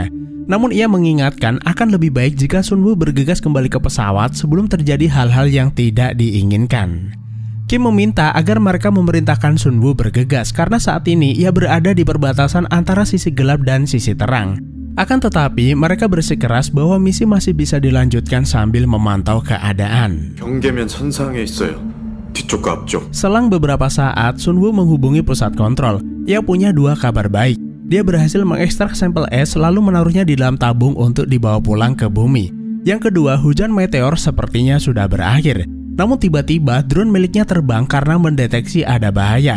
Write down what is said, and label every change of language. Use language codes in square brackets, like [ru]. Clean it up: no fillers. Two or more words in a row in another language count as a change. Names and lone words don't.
[id] Namun ia mengingatkan akan lebih baik jika Sunwoo bergegas kembali ke pesawat sebelum terjadi hal-hal yang tidak diinginkan. Kim meminta agar mereka memerintahkan Sunwoo bergegas karena saat ini ia berada di perbatasan antara sisi gelap dan sisi terang. Akan tetapi mereka bersikeras bahwa misi masih bisa dilanjutkan sambil memantau keadaan. [ko] 경계면 선상에 있어요. 뒤쪽과 앞쪽. [id] Selang beberapa saat, Sunwoo menghubungi pusat kontrol. Ia punya 2 kabar baik. Dia berhasil mengekstrak sampel es lalu menaruhnya di dalam tabung untuk dibawa pulang ke bumi. Yang kedua, hujan meteor sepertinya sudah berakhir. Namun tiba-tiba drone miliknya terbang karena mendeteksi ada bahaya.